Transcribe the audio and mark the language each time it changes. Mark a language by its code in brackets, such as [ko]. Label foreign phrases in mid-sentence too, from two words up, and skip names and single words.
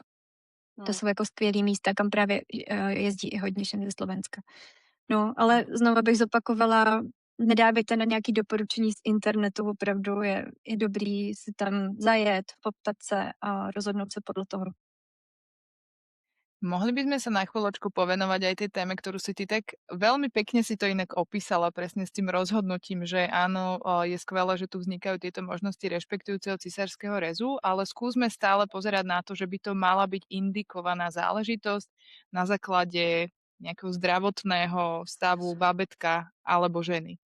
[cs] To jsou jako skvělý místa, kam právě jezdí i hodně žen ze Slovenska. No, ale znovu bych zopakovala, nedávejte na nějaké doporučení z internetu, opravdu je dobrý si tam zajet, poptat se a rozhodnout se podle toho. [sk] Mohli by sme sa na chvíľočku povenovať aj tej téme, ktorú si ty tak veľmi pekne si to inak opísala presne s tým rozhodnutím, že áno, je skvelé, že tu vznikajú tieto možnosti rešpektujúceho cisárskeho rezu, ale skúsme stále pozerať na to, že by to mala byť indikovaná záležitosť na základe nejakého zdravotného stavu babetka alebo ženy.